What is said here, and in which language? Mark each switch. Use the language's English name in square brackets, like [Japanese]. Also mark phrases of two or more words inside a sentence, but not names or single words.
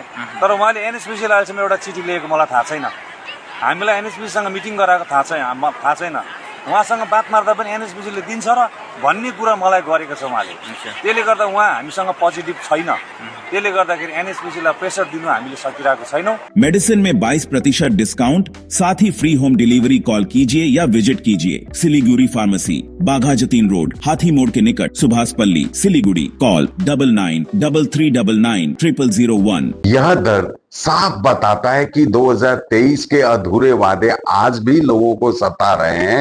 [Nepali] तर उहाँले एनएसपिसीलाई अहिलेसम्म एउटा चिठी लिएको मलाई थाहा छैन। हामीलाई एनएसपिसीसँग मिटिङ गराएको थाहा छैन। उहाँसँग बात मार्दा पनि एनएसपिसीले दिन्छ र भन्ने कुरा मलाई गरेको छ उहाँले। त्यसले गर्दा उहाँ हामीसँग पोजिटिभ छैन। त्यसले गर्दाखेरि एनएसपिसीलाई प्रेसर दिनु हामीले सकिरहेको छैनौँ। [Hindi] मेडिसिन में 22% डिस्काउंट, साथ ही फ्री होम डिलीवरी। कॉल कीजिए या विजिट कीजिए सिलीगुड़ी फार्मेसी, बाघा जतीन रोड, हाथी मोड़ के निकट, सुभाषपल्ली, सिलीगुड़ी। कॉल 9933990001। यह दर साफ बताता है कि 2023 के अधूरे वादे आज भी लोगों को सता रहे हैं।